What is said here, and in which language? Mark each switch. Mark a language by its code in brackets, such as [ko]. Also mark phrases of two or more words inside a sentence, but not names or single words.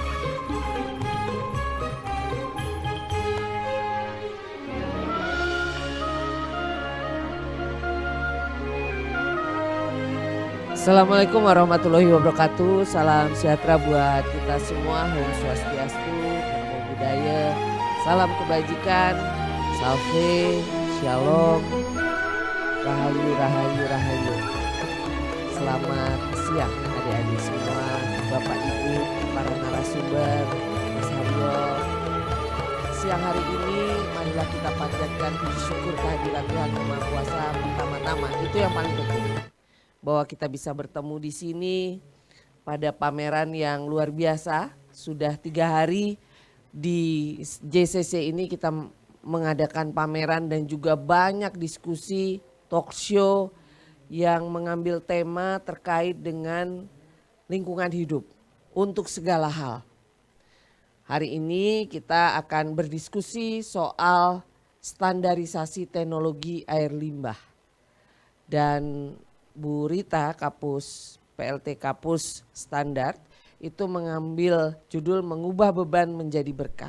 [ar] Assalamualaikum warahmatullahi wabarakatuh. [id] Salam sejahtera buat kita semua. [ban] Om Swastiastu, [pi] Namo Buddhaya. [id] Salam kebajikan, salve, shalom, rahayu, rahayu, rahayu. Selamat siang adik-adik semua, Bapak Ibu, para narasumber, Mas Haryo. Siang hari ini marilah kita panjatkan puji syukur kehadiran Tuhan Yang Maha Kuasa pertama-tama. Itu yang paling penting. Bahwa kita bisa bertemu di sini pada pameran yang luar biasa. Sudah 3 hari di JCC ini kita mengadakan pameran dan juga banyak diskusi, [en] talk show [id] yang mengambil tema terkait dengan lingkungan hidup untuk segala hal. Hari ini kita akan berdiskusi soal standarisasi teknologi air limbah. Dan Bu Rita Kapus PLT Kapus Standar itu mengambil judul mengubah beban menjadi berkah.